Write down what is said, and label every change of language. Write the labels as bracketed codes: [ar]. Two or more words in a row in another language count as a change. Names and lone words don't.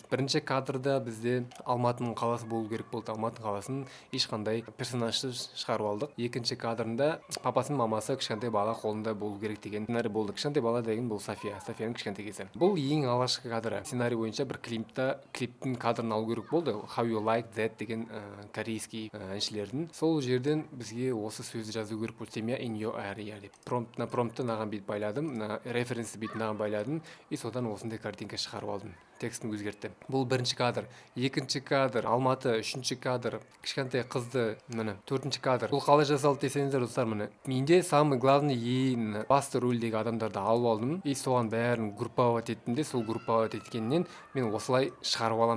[kk] Бірінші кадрда бізде Алматының қаласы болу керек болды. Алматының қаласын ешқандай персонажды шығарып алдық. Екінші кадрында папасын, мамасы, кішкентай бала қолында болу керек деген сценарий болды. Кішкентай бала деген бұл Софияның кішкентай кезі. Бұл ең алғашқы кадры. Сценарий бойынша бір клиптің кадрын алу керек болды. How you like that деген корейский әншілердің. Сол жерден бізге осы сөзді жазу керек болды. [en] Семья in your area деп. [kk] Промптты наған бет байладым, референсті бет наған байладым, и содан осындай картинка шығарып алдым. Текстін өзгертті. Бұл бірінші кадр. Екінші кадр Алматы, үшінші кадр кішкентай қызды, міне төртінші кадр. Бұл қалай жасалды десеңіздер достар, міне менде [ru] самый главный [kk] ең басты рөлдегі адамдарды алып алдым, и соған бәрін групповать еттім де, сол групповать еткеннен мен осылай шығарып аламын.